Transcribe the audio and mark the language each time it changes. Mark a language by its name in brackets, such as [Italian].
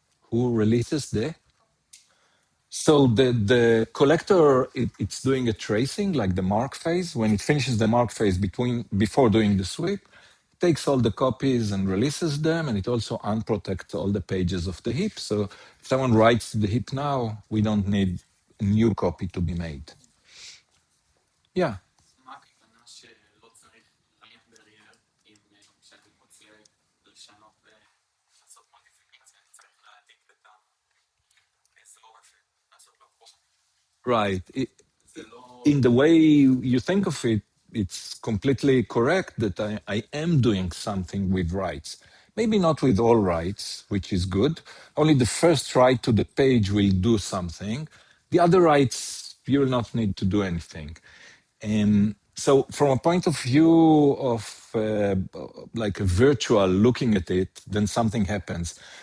[English] Who releases the? So the collector, it's doing a tracing like the mark phase. When it finishes the mark phase before doing the sweep, it takes all the copies and releases them, and it also unprotects all the pages of the heap. So if someone writes to the heap now, we don't need a new copy to be made. Yeah. [Hebrew] מה הכוונה שלא צריך light barrier אם כשאני רוצה לשנות ולעשות מודיפיקציה, אני צריך להעתיק את האזור הזה, לעשות לו פרוסט. [English] Right. [Hebrew] זה לא... [English] In the way you think of it, it's completely correct that I am doing something with writes. Maybe not with all writes, which is good. Only the first write to the page will do something. The other writes, you will not need to do anything. So from a point of view of like a virtual looking at it, then something happens.